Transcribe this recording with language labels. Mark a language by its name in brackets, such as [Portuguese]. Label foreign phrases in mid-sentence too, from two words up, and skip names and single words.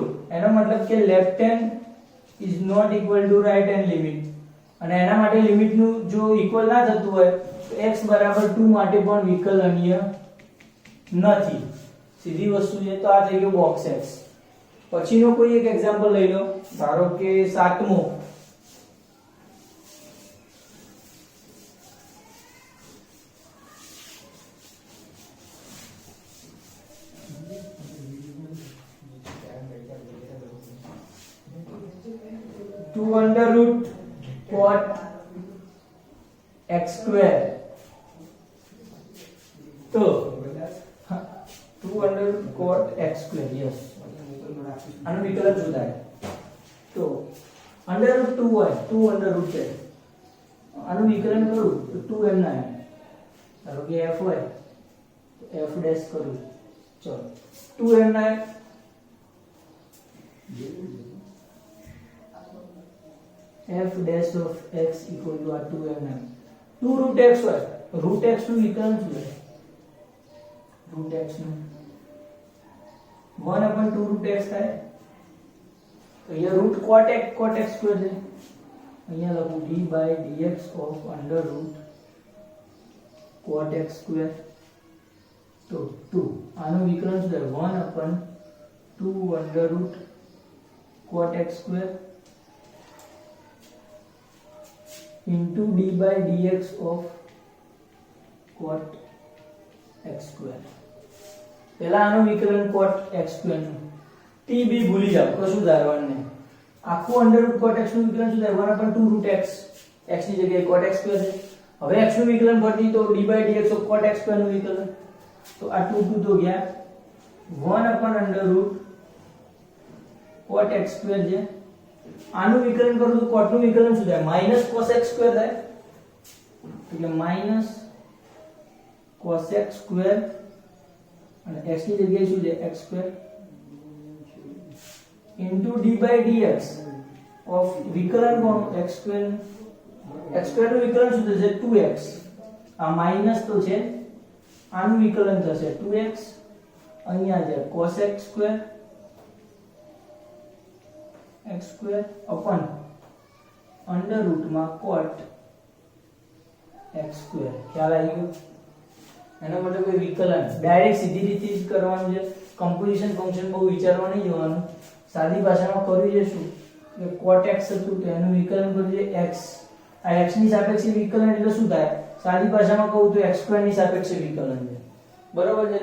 [Gujarati] એનો મતલબ કે [English] left hand is not equal to right hand limit, [Gujarati] અને એના માટે લિમિટ નું જો ઇક્વલ ના થતું હોય તો x બરાબર 2 માટે પણ વિકલનીય નથી. સીધી વસ્તુ છે. તો આ થઈ ગયો બોક્સ x. પછીનો કોઈ એક એક્ઝામ્પલ લઈ લો, ધારો કે 7મો. [English] two under root cot x square. तो 2 under root cot x square. यस, [Gujarati] આનું વિકલન શું થાય? તો [English] under root [Gujarati] 2 હોય, 2 [English] under root [Gujarati] છે, આનું વિકલન કરું તો 2 એમ ના આવે. ધારો કે f હોય તો f ડેશ કરું, ચલો 2 એમ ના આવે. [English] f dash of x equal to 2m. [Gujarati] 2 [English] root x [Gujarati] હોય, [English] root x [Gujarati] નું વિકલન શું છે? [English] root x નું 1 upon 2 root x થાય. [Gujarati] તો અહીંયા [English] root cot x square [Gujarati] છે, અહીંયા લખું [English] d by dx of under root cot x square. [Gujarati] તો 2 આનું વિકલન શું થાય? [English] 1 upon 2 under root cot x square into d by dx of cot x square. [Gujarati] પહેલા આનું વિકલન [English] cot x square [Gujarati] નું t b ભૂલી જાવ, કશું ધારવાનું નહીં. આખું [English] under root cot x [Gujarati] નું વિકલન શું થાય? [English] 1 upon 2 root x, [Gujarati] x ની જગ્યાએ [English] cot x square [Gujarati] છે. હવે x નું વિકલન કરતી તો [English] d by dx of cot x square [Gujarati] નું વિકલન. તો આ 2 તો ગયા, [English] 1 upon under root cot x square છે. [Gujarati] આનું વિકલન કરું તો cot નું વિકલન શું થાય? [English] minus cos x square [Gujarati] થાય. એટલે [English] minus cos x square [Gujarati] અને x ની જગ્યાએ શું છે? [English] x square into d by dx of [Gujarati] વિકલન કોણ? [English] x square. x square [Gujarati] નું વિકલન શું થશે? 2x. આ માઈનસ તો છે, આનું વિકલન થશે 2x. અહીંયા છે [English] cos x square x square upon under root માં cot x square. [Gujarati] ખ્યાલ આવી ગયો? એના માટે કોઈ વિકલન ડાયરેક્ટ સીધી રીતે જ કરવાનું છે. [English] composition function [Gujarati] બહુ વિચારવા નહીં જવાનું. સાદી ભાષામાં કર્યું છે શું કે [English] cot x [Gujarati] હતું તો એનું વિકલન કર્યું છે x. આ x ની સાપેક્ષે વિકલન એટલે શું થાય? સાદી ભાષામાં કહું તો [English] x square [Gujarati] ની સાપેક્ષે વિકલન છે, બરાબર છે?